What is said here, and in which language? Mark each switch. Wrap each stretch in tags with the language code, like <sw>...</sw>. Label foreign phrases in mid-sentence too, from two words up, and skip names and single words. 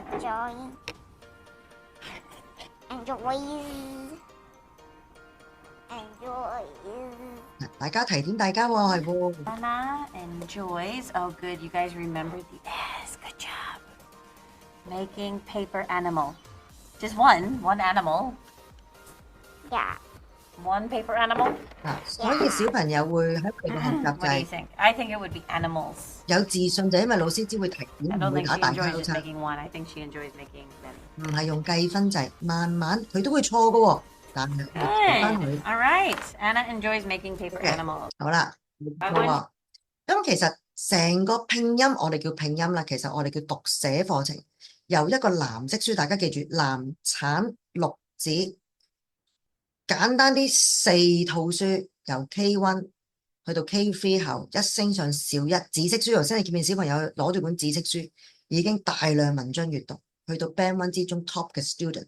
<en>Enjoy.</en> <yue>大家提點大家喎，係喎。</yue> <en>Anna enjoys, oh good, you guys remember the S, good job. Making paper animal. Just one animal. Yeah. One paper animal.</en> <yue>嗱，所以小朋友會喺佢哋嘅學習</yue> <en>What</en> <yue>就</yue> <en>do you</en> <yue>係</yue> <en>think? I think it would be animals.</en> <yue>有自信，就因為老師只會提</yue> <en>I</en> <yue>點，唔</yue> <en>don't</en> <yue>會</yue> <en>think</en> <yue>打</yue> <en>she</en> <yue>大</yue> <en>enjoys</en> <yue>交</yue> <en>just</en> <yue>叉，</yue> <en>making one. I think she enjoys making many.</en> <yue>唔係用計分制，慢慢佢都會錯嘅喎。但係你睇翻</yue> <en>Good.</en> <yue>佢，</yue> <en>All right. Anna enjoys making paper Okay. animals.</en> <yue>好啦，冇錯喎。咁其實成個拼音我哋叫拼音啦，其實我哋叫讀寫課程，由一個藍色書，大家記住藍橙綠紫，簡單啲4套書，由 K1 去到 K3 後一升上小一，紫色書，頭先你見面小朋友攞住本紫色書，已經大量文章閱讀，去到 Band 1之中 top 嘅 student。</yue>